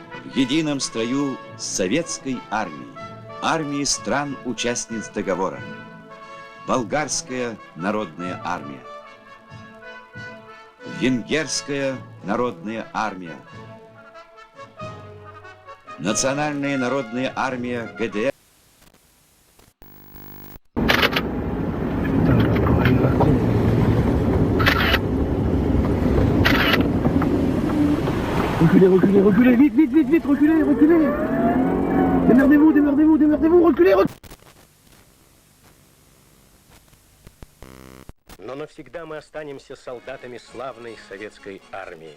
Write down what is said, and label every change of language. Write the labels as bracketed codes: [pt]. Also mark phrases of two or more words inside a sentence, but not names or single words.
[ru] в едином строю с советской армией, армией стран-участниц договора. Болгарская народная армия, Венгерская народная армия, Национальная народная армия ГДР. [fr] Reculez, reculez, reculez, vite, vite, vite, vite, reculez, reculez. Démerdez-vous, démerdez-vous, démerdez-vous, reculez, reculez. [ru] Но навсегда мы останемся солдатами славной советской армии.